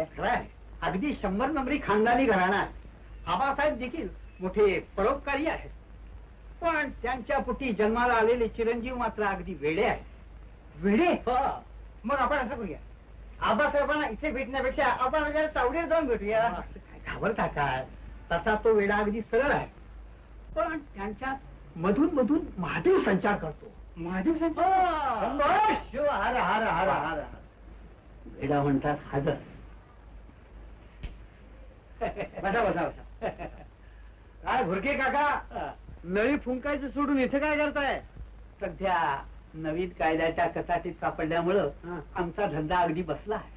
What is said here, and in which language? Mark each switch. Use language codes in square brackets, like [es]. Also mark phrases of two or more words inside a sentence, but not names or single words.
[mr] खरंय अगदी 100 नंबरी खानदानी घराणा. आबासाहेब देखील मोठे परोपकारी आहेत, पण त्यांच्या पोटी जन्माला आलेले चिरंजीव मात्र अगदी वेडे आहेत. वेडे. मग आपण असं करूया, आबासाहेबांना इथे भेटण्यापेक्षा आपण चावडीवर जाऊन भेटूया. घाबरता काय. तसा तो वेडा अगदी सरळ आहे, पण त्यांच्यात मधून मधून महादेव संचार करतो. महादेव संचार. शिव हार हार हार हार. वेडा म्हणतात हजर. बसा बसा बसा. काय भुरके काका नळी फुंकायचं सोडून इथे काय करताय. सध्या नवीन कायद्याच्या कचाटीत सापडल्यामुळं आमचा धंदा अगदी बसला आहे.